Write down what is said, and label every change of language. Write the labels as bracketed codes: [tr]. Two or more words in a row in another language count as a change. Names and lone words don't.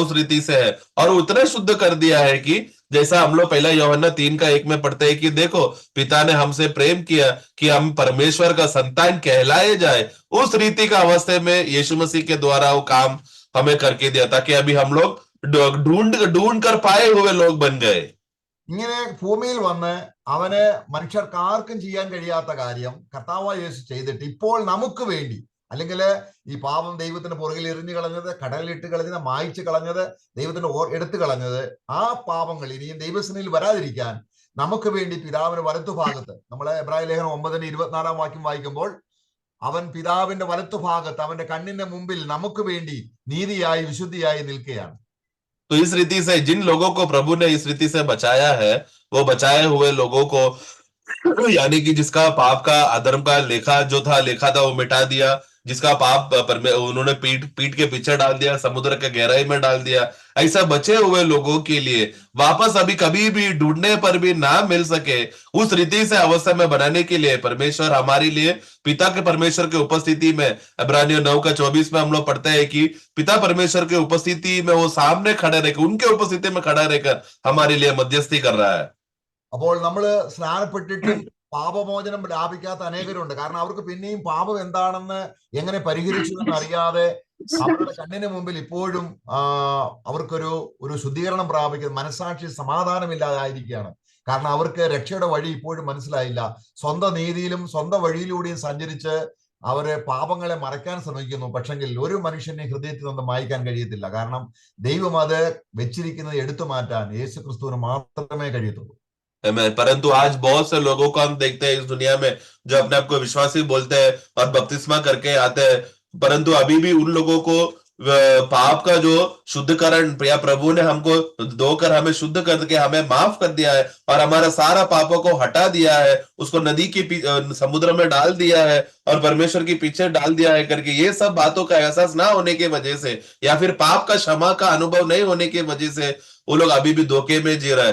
[hi] उस रीति से है और उतना शुद्ध कर दिया है कि जैसा हम लोग पहला यूहन्ना 3:1 में पढ़ते हैं कि देखो पिता ने हमसे प्रेम किया कि हम परमेश्वर का संतान कहलाए जाए. उस रीति का अवस्था में यीशु मसीह के द्वारा वो काम हमें करके दिया, ताकि अभी हम लोग ढूंढ कर पाए हुए लोग बन गए. [ml] ഇങ്ങനെ ഭൂമിയിൽ വന്ന് അവന് മനുഷ്യർക്ക് ആർക്കും ചെയ്യാൻ കഴിയാത്ത കാര്യം കർത്താവായ യേശു ചെയ്തിട്ട് ഇപ്പോൾ നമുക്ക് വേണ്ടി, അല്ലെങ്കിൽ ഈ പാപം ദൈവത്തിന് പുറകിൽ എറിഞ്ഞു കളഞ്ഞത്, കടലിലിട്ട് കളഞ്ഞത്, മായ്ച്ചു കളഞ്ഞത്, ദൈവത്തിന് എടുത്തു കളഞ്ഞത്, ആ പാപങ്ങൾ ഇനിയും ദൈവസന്നിധിയിൽ വരാതിരിക്കാൻ നമുക്ക് വേണ്ടി പിതാവിന് വലത്തുഭാഗത്ത്, നമ്മളെ എബ്രായ ലേഖനം 9:24 വാക്യം വായിക്കുമ്പോൾ അവൻ പിതാവിന്റെ വലത്തുഭാഗത്ത് അവന്റെ കണ്ണിന്റെ മുമ്പിൽ നമുക്ക് വേണ്ടി നീതിയായി വിശുദ്ധിയായി നിൽക്കുകയാണ്. [hi] तो इस रीति से जिन लोगों को प्रभु ने इस रीति से बचाया है, वो बचाए हुए लोगों को, यानी कि जिसका पाप का अधर्म का लेखा था वो मिटा दिया, जिसका पाप उन्होंने पीठ के पीछे डाल दिया, समुद्र के गहराई में डाल दिया, ऐसा बचे हुए लोगों के लिए वापस अभी कभी भी ढूंढने पर भी ना मिल सके उस रीति से अवस्था में बनाने के लिए परमेश्वर हमारे लिए पिता के परमेश्वर के उपस्थिति में, इब्रानियों 9:24 में हम लोग पढ़ते हैं कि पिता परमेश्वर के उपस्थिति में वो सामने खड़े रहकर, उनके उपस्थिति में खड़ा रहकर हमारे लिए मध्यस्थी कर रहा है. [ml] അപ്പോൾ നമ്മൾ സ്നാനപ്പെട്ടിട്ടും പാപമോചനം ലാഭിക്കാത്ത അനേകരുണ്ട്. കാരണം അവർക്ക് പിന്നെയും പാപം എന്താണെന്ന് എങ്ങനെ പരിഹരിച്ചു എന്ന് അറിയാതെ അവരുടെ കണ്ണിന് മുമ്പിൽ ഇപ്പോഴും അവർക്കൊരു ശുദ്ധീകരണം പ്രാപിക്കുന്ന മനസ്സാക്ഷി സമാധാനമില്ലാതായിരിക്കുകയാണ്. കാരണം അവർക്ക് രക്ഷയുടെ വഴി ഇപ്പോഴും മനസ്സിലായില്ല. സ്വന്തം നീതിയിലും സ്വന്തം വഴിയിലൂടെയും സഞ്ചരിച്ച് അവര് പാപങ്ങളെ മറയ്ക്കാൻ ശ്രമിക്കുന്നു. പക്ഷെങ്കിൽ ഒരു മനുഷ്യനെ ഹൃദയത്തിൽ നിന്ന് മായ്ക്കാൻ കഴിയത്തില്ല. കാരണം ദൈവം അത് വെച്ചിരിക്കുന്നത് എടുത്തു മാറ്റാൻ യേശു ക്രിസ്തുവിന് മാത്രമേ കഴിയത്തുള്ളൂ. [hi] परंतु आज बहुत से लोगों को हम देखते हैं इस दुनिया में जो अपने आप को विश्वासी बोलते हैं और बपतिस्मा करके आते हैं, परंतु अभी भी उन लोगों को पाप का जो शुद्धकरण या प्रभु ने हमको धोकर हमें शुद्ध करके हमें माफ कर दिया है और हमारा सारा पापों को हटा दिया है, उसको नदी के समुद्र में डाल दिया है और परमेश्वर के पीछे डाल दिया है करके, ये सब बातों का एहसास ना होने की वजह से या फिर पाप का क्षमा का अनुभव नहीं होने की वजह से वो लोग अभी भी धोखे में जी रहा है.